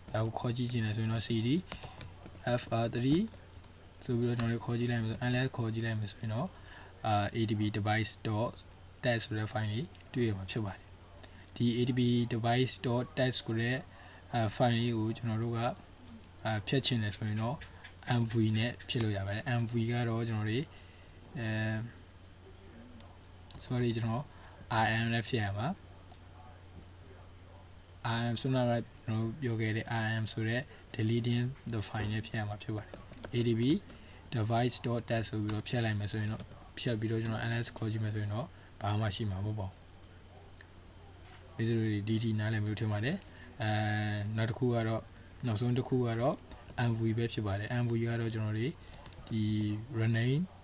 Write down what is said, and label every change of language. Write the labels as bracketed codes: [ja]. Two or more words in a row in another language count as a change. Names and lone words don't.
[my] ဒါကိုခေါ်ကြည့်ချင်တယ်ဆိုရင်တော့ cd fr3 ဆိုပြီးတော့ကျွန်တော်တို့ခေါ်ကြည့်လိုက်မယ်ဆို ls ခေါ်ကြည့်လိုက်မယ်ဆိုရင်တော့adb device.test ဆိုတဲ့ file လေးတွေ့ရမှာဖြစ်ပါတယ်ဒီ adb device.test ဆိုတဲ့file လေးကိုကျွန်တော်တို့ကဖြတ်ချင်တယ်ဆိုရင်တော့ mv နဲ့ဖြည့်လို့ရပါတယ် mv ကတော့ကျွန်တော်တို့ sorry ကျွန်တော် rm နဲ့ဖြည့်ရမှာ rm ဆိုတော့ကျွန်တော်ပြောခဲ့တဲ့ rm ဆိုတဲ့ [en] deleting the file [my] နဲ့ဖြည့်ရမှာဖြစ်ပါတယ် adb device.test ဆိုပြီးတော့ဖြတ်လိုက်မယ်ဆိုရင်တော့ဖြတ်ပြီးတော့ကျွန်တော် ls ခေါ်ကြည့်မယ်ဆိုရင်တော့ဘာမှရှိမှာမဟုတ်ပါဘူးဒီလို dt နားလည်မျိုးထင်ပါတယ်နောက်တစ်ခုကတော့နောက်ဆုံးတစ်ခုကတော့ mv ပဲဖြစ်ပါတယ် mv ကတော့ကျွန်တော်တို့ဒီ running